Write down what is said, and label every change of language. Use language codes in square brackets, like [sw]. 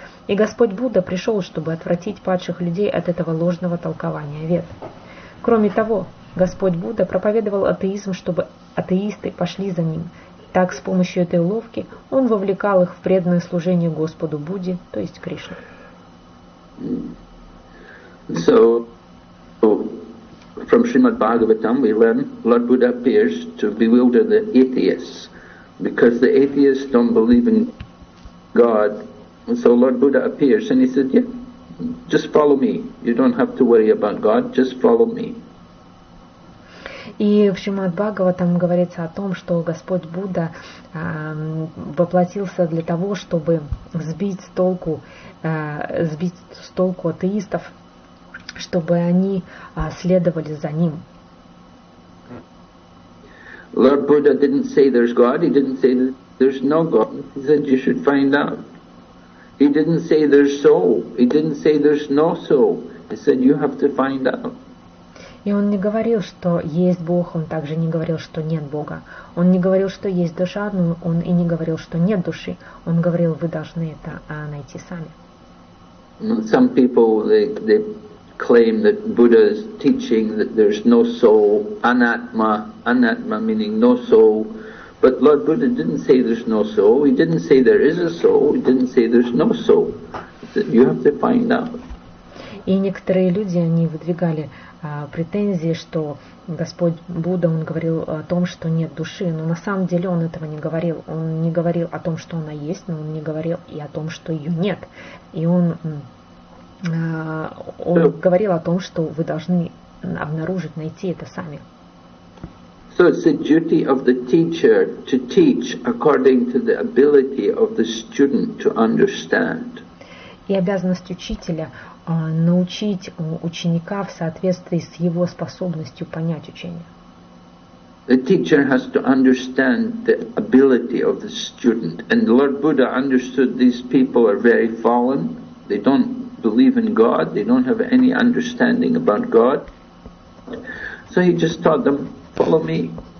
[ru] И Господь Будда пришел, чтобы отвратить падших людей от этого ложного толкования Вед. Кроме того, Господь Будда проповедовал атеизм, чтобы атеисты пошли за ним. Так, с помощью этой уловки он вовлекал их в преданное служение Господу Будде, то есть Кришне. [en] So, from Srimad Bhagavatam we learn Lord Buddha appears to bewilder the atheists, because the atheists don't believe in God. So Lord Buddha appears and he said, yeah, just follow me. You don't have to worry about God, just follow me. [ru] И в Шримад Бхагаватам говорится о том, что Господь Будда воплотился для того, чтобы сбить с толку атеистов, чтобы они следовали за ним. [en] Lord Buddha didn't say there's God, he didn't say that there's no God. He said you should find out. He didn't say there's soul, he didn't say there's no soul. He said you have to find out. [ru] И он не говорил, что есть Бог, он также не говорил, что нет Бога. Он не говорил, что есть душа, но он и не говорил, что нет души. Он говорил, вы должны это найти сами. [en] Some people, they claim that Buddha is teaching that there's no soul, anatma meaning no soul. But Lord Buddha didn't say there's no soul, he didn't say there is a soul, he didn't say there's no soul. He said you have to find out. [ru] И некоторые люди, они выдвигали претензии, что Господь Будда, он говорил о том, что нет души, но на самом деле он этого не говорил. Он не говорил о том, что она есть, но он не говорил и о том, что ее нет. И он говорил о том, что вы должны обнаружить, найти это сами. [en] So it's the duty of the teacher to teach according to the ability of the student to understand. [ru] И обязанность учителя научить ученика в соответствии с его способностью понять учение. [en] The teacher has to understand the ability of the student. And Lord Buddha understood these people are very fallen. They don't believe in God. They don't have any understanding about God. So he just taught them, follow me.